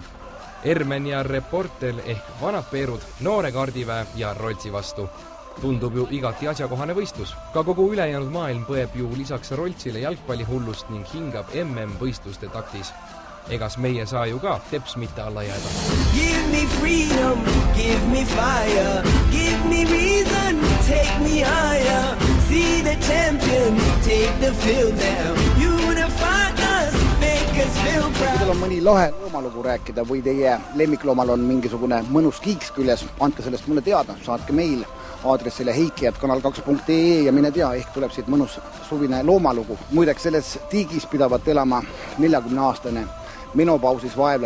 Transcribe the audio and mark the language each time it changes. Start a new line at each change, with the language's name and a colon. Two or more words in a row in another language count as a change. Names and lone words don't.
Estonian: Ermen ja Reporter ehk vanad Peerud, noore Kardiväe ja Roltsi vastu. Tundub ju igati asjakohane võistlus. Ka kogu ülejäänud maailm põeb ju lisaks Roltsile jalgpallihullust ning hingab MM-võistluste taktis. Egas meie saa ju ka teps mitte alla jääda.
English: Give me freedom, give me fire, give me reason, take me higher. See the champions, take the field now. Unify us, make us feel proud.
Estonian: Kui teil on mõni lahe loomalugu rääkida või teie lemmikloomal on mingisugune mõnus kiiks küljes, andke sellest mulle teada, saatke meil aadressile heiki@kanal2.ee ja mine tea, ehk tuleb siit mõnus suvine loomalugu. Muideks selles tiigis pidavat elama 40-aastane menopausis vaevlev emane tursk.